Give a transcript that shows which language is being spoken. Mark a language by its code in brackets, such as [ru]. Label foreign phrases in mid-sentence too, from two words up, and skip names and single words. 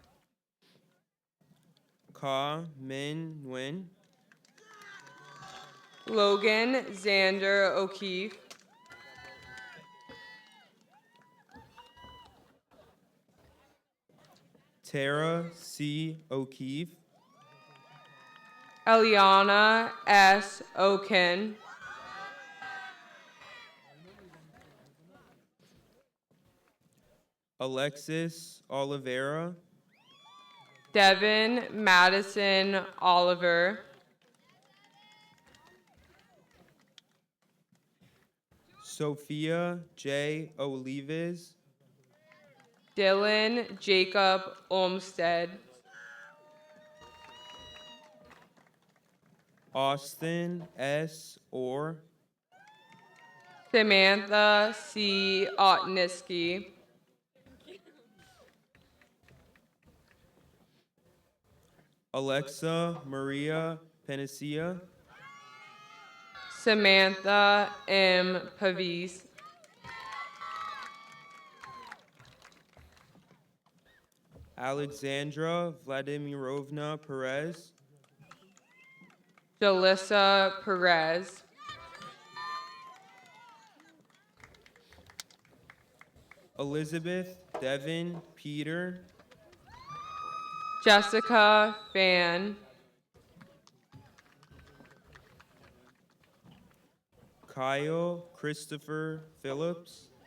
[en] Ka Min Nguyen, Logan Xander O'Keefe. Tara C. O'Keefe. Eliana S. Oken. Alexis Oliveira. Devin Madison Oliver. Sophia J. Olives. Dylan Jacob Olmsted. Austin S. Orr. Samantha C. Otniski. Alexa Maria Panacea. Samantha M. Pavis. Alexandra Vladimirovna Perez. Jalissa Perez. Elizabeth Devin Peter. Jessica Fan. Kyle Christopher Phillips.